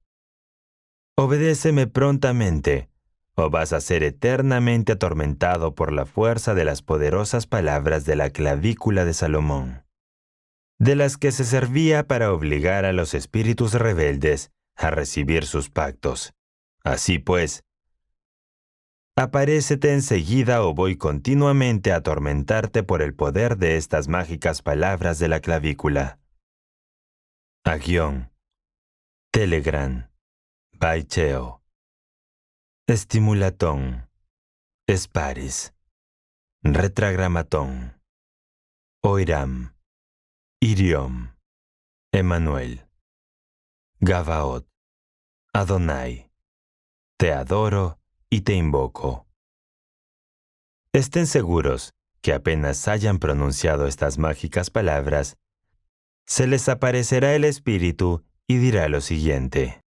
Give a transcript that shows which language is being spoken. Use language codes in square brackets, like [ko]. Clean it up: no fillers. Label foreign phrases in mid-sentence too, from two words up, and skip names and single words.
[es] Obedéceme prontamente, o vas a ser eternamente atormentado por la fuerza de las poderosas palabras de la clavícula de Salomón, de las que se servía para obligar a los espíritus rebeldes a recibir sus pactos. Así pues, aparécete enseguida o voy continuamente a atormentarte por el poder de estas mágicas palabras de la clavícula. Agión, Telegram, Baicheo, Estimulatón, Esparis, Retragramatón, Oiram, Iriom, Emanuel, Gabaot, Adonai, te adoro y te invoco. Estén seguros que apenas hayan pronunciado estas mágicas palabras, se les aparecerá el Espíritu y dirá lo siguiente.